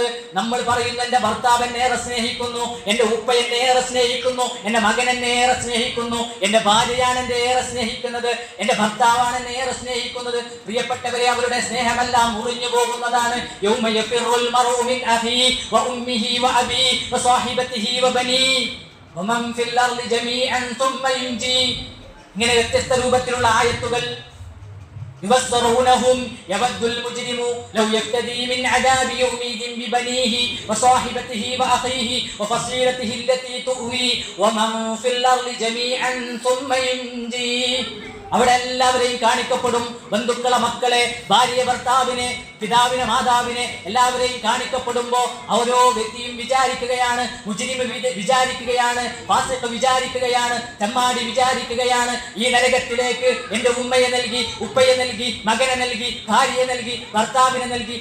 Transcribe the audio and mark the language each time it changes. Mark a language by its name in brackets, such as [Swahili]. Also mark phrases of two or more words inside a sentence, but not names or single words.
[Malayalam] നമ്മൾ പറയുന്നു എന്റെ ഭർത്താവ് എന്നെ ഏറെ സ്നേഹിക്കുന്നു, എന്റെ ഉപ്പ എന്നെ ഏറെ സ്നേഹിക്കുന്നു, എന്റെ മകൻ എന്നെ ഏറെ സ്നേഹിക്കുന്നു, എന്റെ ഭാര്യയാണ് എന്നെ ഏറെ സ്നേഹിക്കുന്നത്, എന്റെ ഭർത്താവാണ് എന്നെ ഏറെ സ്നേഹിക്കുന്നത്. പ്രിയപ്പെട്ടവരെ, അവരുടെ സ്നേഹമെല്ലാം മുറിഞ്ഞു പോകുന്നതാണ്. [Arabic] يوم يفر المرء من أخيه وأمه وأبيه وصاحبته وبنيه ومن في الأرض جميعا ثم ينجيه. [Malayalam] ഇങ്ങനെ വ്യത്യസ്ത രൂപത്തിലുള്ള ആയത്തുകൾ. [Arabic] يبصرونهم يود المجرم لو يفتدي من عذاب يومئذ ببنيه وصاحبته وأخيه وفصيلته التي تؤوي ومن في الأرض جميعا ثم ينجي. [Malayalam] അവിടെ എല്ലാവരെയും കാണിക്കപ്പെടും. ബന്ധുക്കളെ, മക്കളെ, ഭാര്യ, ഭർത്താവിനെ, പിതാവിനെ, മാതാവിനെ എല്ലാവരെയും കാണിക്കപ്പെടുമ്പോ ഓരോ വ്യക്തിയും വിചാരിക്കുകയാണ്, മുജ്രിം വിചാരിക്കുകയാണ്, ഫാസിഖ് വിചാരിക്കുകയാണ്, തെമ്മാടി വിചാരിക്കുകയാണ്, ഈ നരകത്തിലേക്ക് എന്റെ ഉമ്മയെ നൽകി, ഉപ്പയെ നൽകി, മകനെ നൽകി, ഭാര്യയെ നൽകി, ഭർത്താവിനെ നൽകി.